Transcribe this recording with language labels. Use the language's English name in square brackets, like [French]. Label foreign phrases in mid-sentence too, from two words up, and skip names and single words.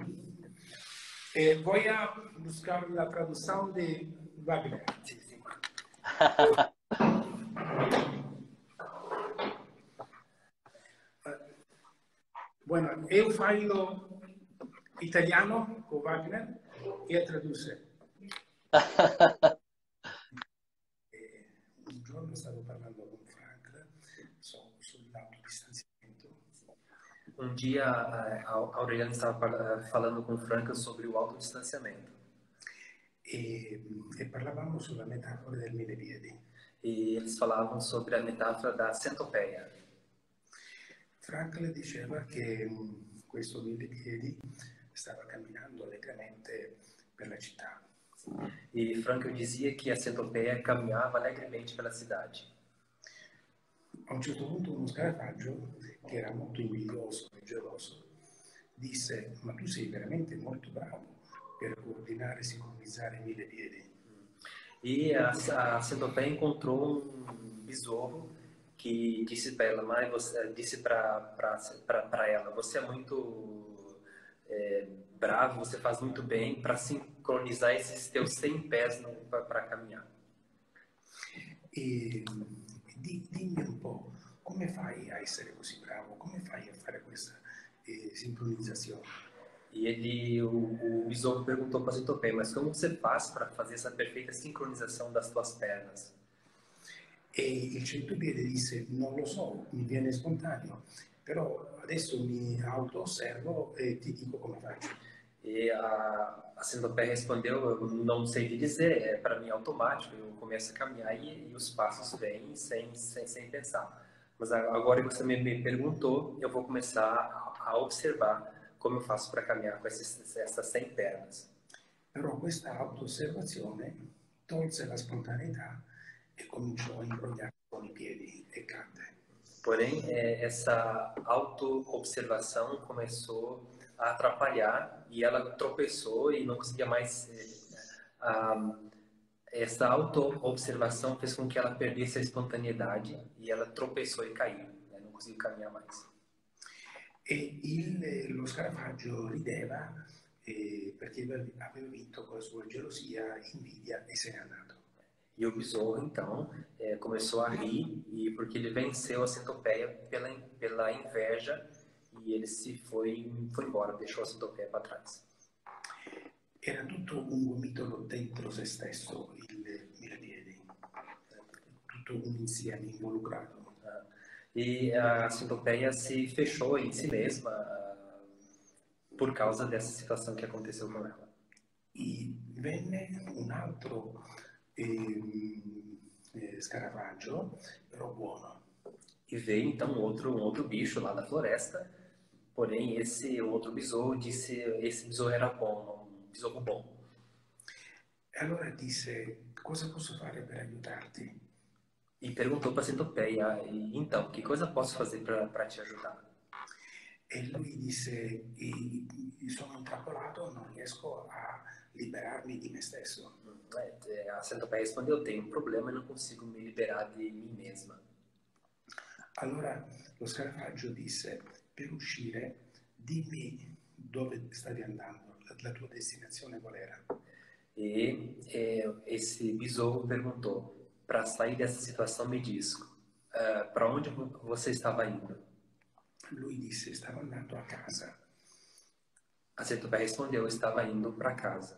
[Portuguese] Vou buscar a tradução de Wagner. Bueno, eu falo italiano com Wagner e traduzo. [Italian] Un giorno stavo parlando con Frank sull'autodistanziamento. [Portuguese] Um dia a Aureliana estava falando com Franca sobre o autodistanciamento. [Italian] E parlavamo sulla metafora del mille piedi. [Portuguese] E eles falavam sobre a metáfora da centopeia. [Italian] Frank le diceva che questo mille piedi stava camminando allegramente per la città. [Portuguese] E Franklin dizia que a centopeia caminhava alegremente pela cidade. [Italian] A un certo punto uno scarafaggio, che era molto invidioso e geloso, disse: ma tu sei veramente molto bravo per coordinare e sincronizzare mille piedi. [Portuguese] E a centopeia encontrou besouro que disse para ela, mas você disse para ela, você é muito bravo, você faz muito bem para sincronizar esses teus 100 pés para caminhar. [Italian] E dimmi un po', come fai a essere così bravo? Come fai a fare questa sincronizzazione? [Portuguese] E o besouro perguntou para a centopeia, mas como você faz para fazer essa perfeita sincronização das tuas pernas? [Italian] E il centopiede disse: non lo so, mi viene spontaneo, però adesso mi auto-osservo e ti dico come faccio. [Portuguese] E a centopeia respondeu: eu não sei te dizer, é para mim automático, eu começo a caminhar e os passos vêm sem pensar. Mas agora que você me perguntou, eu vou começar a observar como eu faço para caminhar com essas 100 pernas. [Italian] Però questa auto-osservazione tolse la spontaneità e cominciò a imbrogliare con i piedi e cadde. [Portuguese] Porém, essa auto-observação começou a atrapalhar e ela tropeçou e não conseguia mais. Essa auto-observação fez com que ela perdesse a espontaneidade e ela tropeçou e caiu, né? Não conseguiu caminhar mais. [Italian] E lo scarafaggio rideva perché aveva vinto con la sua gelosia, invidia e se n'è andato. [Portuguese] E o besouro, então, começou a rir, e porque ele venceu a centopeia pela inveja, e ele foi embora, deixou a centopeia para trás. [Italian] Era tutto un gomitolo dentro se stesso, il millepiedi, tutto un insieme involucrato. [Portuguese] E a centopeia se fechou em si mesma por causa dessa situação que aconteceu com ela. [Italian] E venne un altro scarafaggio, però buono. [Portuguese] E veio então um outro bicho lá da floresta, porém esse outro besouro disse esse besouro era bom, um besouro bom. [Italian] E allora disse: cosa posso fare per aiutarti? [Portuguese] E perguntou para a centopeia: então, que coisa posso fazer para te ajudar? [Italian] E lui disse: sono intrappolato, non riesco a liberarmi di me stesso. [Portuguese] A centopeia respondeu: tenho um problema e não consigo me liberar de mim mesma. [Italian] Allora lo scarafaggio disse: per uscire, dimmi dove stavi andando, la tua destinazione qual era? [Portuguese] E esse besouro perguntou: para sair dessa situação, me diz, para onde você estava indo? [Italian] Lui disse: stavo andando a casa. [Portuguese] A centopeia respondeu: estava indo para casa.